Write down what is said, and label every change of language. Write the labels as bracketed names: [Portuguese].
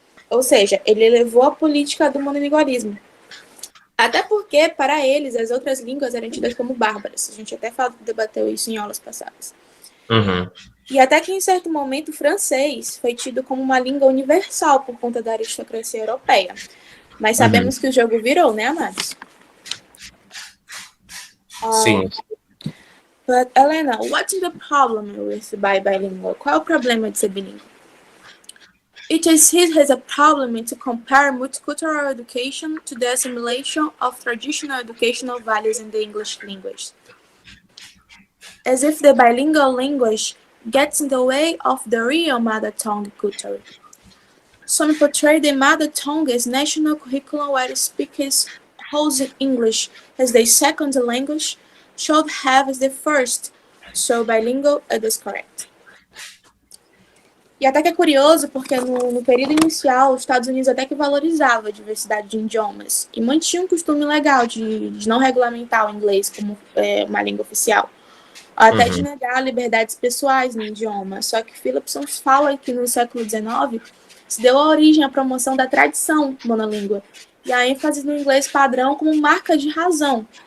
[Portuguese] Ou seja, ele elevou a política do monolingualismo. Até porque, para eles, as outras línguas eram tidas como bárbaras. A gente até debateu isso em aulas passadas. Uhum. E até que, em certo momento, o francês foi tido como uma língua universal por conta da aristocracia europeia. Mas sabemos que o jogo virou, né, amados? Sim. [English] But Elena, what's the problem with bilingual? [Portuguese] Qual é o problema de ser bilíngue? [English] It is it has a problem to compare multicultural education to the assimilation of traditional educational values in the English language, as if the bilingual language gets in the way of the real mother tongue culture. Some portray the mother tongue as national curriculum where speakers hold English as their second language should have as the first, so bilingual is correct. [Portuguese] E até que é curioso, porque no período inicial, os Estados Unidos até que valorizava a diversidade de idiomas e mantinha um costume legal de não regulamentar o inglês como uma língua oficial, até de negar liberdades pessoais no idioma. Só que Phillipson fala que no século XIX se deu a origem à promoção da tradição monolíngua e a ênfase no inglês padrão como marca de razão.